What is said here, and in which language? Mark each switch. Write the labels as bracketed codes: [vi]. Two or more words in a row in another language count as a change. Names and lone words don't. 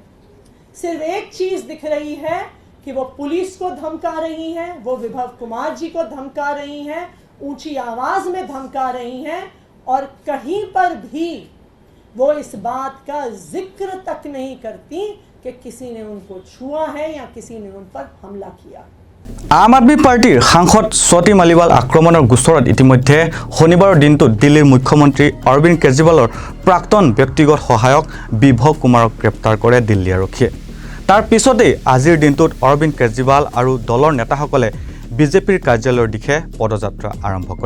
[hi] सिर्फ एक चीज दिख रही है कि वो पुलिस को धमका रही हैं, वो विभव कुमार जी को धमका रही हैं, ऊंची आवाज में धमका रही हैं, और कहीं पर भी वो इस बात का जिक्र तक नहीं करती कि किसी ने उनको छुआ है या किसी ने उन पर हमला किया। [as] আম আদমি পাৰ্টিৰ সাংসদ স্বাতী মালিৱাল আক্ৰমণৰ গোচৰত ইতিমধ্যে শনিবাৰৰ দিনটোত দিল্লীৰ মুখ্যমন্ত্ৰী অৰবিন্দ কেজৰিৱালৰ প্ৰাক্তন ব্যক্তিগত সহায়ক বিভৱ কুমাৰক গ্ৰেপ্তাৰ কৰে দিল্লী আৰক্ষীয়ে। তাৰ পিছতেই আজিৰ দিনটোত অৰবিন্দ কেজৰিৱাল আৰু দলৰ নেতাসকলে বিজেপিৰ কাৰ্যালয়ৰ দিশে পদযাত্ৰা আৰম্ভ কৰে।